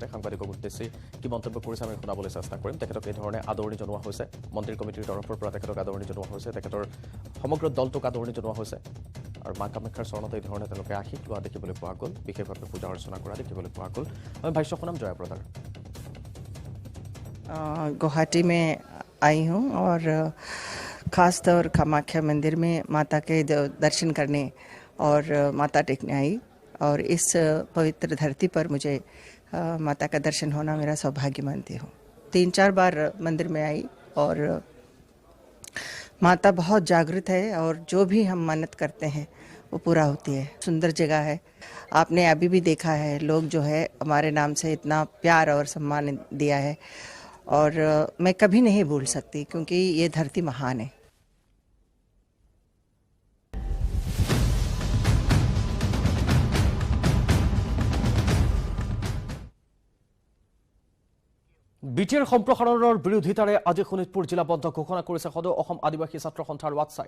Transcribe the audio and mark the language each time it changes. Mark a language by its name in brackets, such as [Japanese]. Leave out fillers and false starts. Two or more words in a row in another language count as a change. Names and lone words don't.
[Assamese] সাংবাদিকক উদ্দেশ্যি কি মন্তব্য কৰিছে আমি শুনাবলৈ চেষ্টা কৰিম। তেখেতক এই ধৰণে আদৰণি জনোৱা হৈছে, মন্ত্ৰী কমিটিৰ তৰফৰ পৰা তেখেতক আদৰণি জনোৱা হৈছে, তেখেতৰ সমগ্ৰ দলটোক আদৰণি জনোৱা হৈছে আৰু মা কামাখ্যাৰ চৰণত এই ধৰণে তেওঁলোকে আশীষ লোৱা দেখিবলৈ পোৱা গ'ল, বিশেষভাৱে পূজা অৰ্চনা কৰা দেখিবলৈ পোৱা গ'ল। আমি ভাষ্য শুনাম জয়া প্ৰদাৰ। [Hindi] गुवाहाटी में आई हूँ और ख़ासतौर कामाख्या मंदिर में माता के दर्शन करने और माता टेकने आई और इस पवित्र धरती पर मुझे माता का दर्शन होना मेरा सौभाग्य मानती हूँ। 3-4 बार मंदिर में आई और माता बहुत जागृत है और जो भी हम मन्नत करते हैं वो पूरा होती है। सुंदर जगह है, आपने अभी भी देखा है लोग जो है हमारे नाम से इतना प्यार और सम्मान दिया है और मैं कभी नहीं भूल सकती क्योंकि ये धरती महान है। [Assamese] বিটিৰ সম্প্ৰসাৰণৰ বিৰোধিতাৰে আজি শোণিতপুৰ জিলা বন্ধ ঘোষণা কৰিছে সদৌ অসম আদিবাসী ছাত্ৰ সন্থাৰ ৱাটছাই।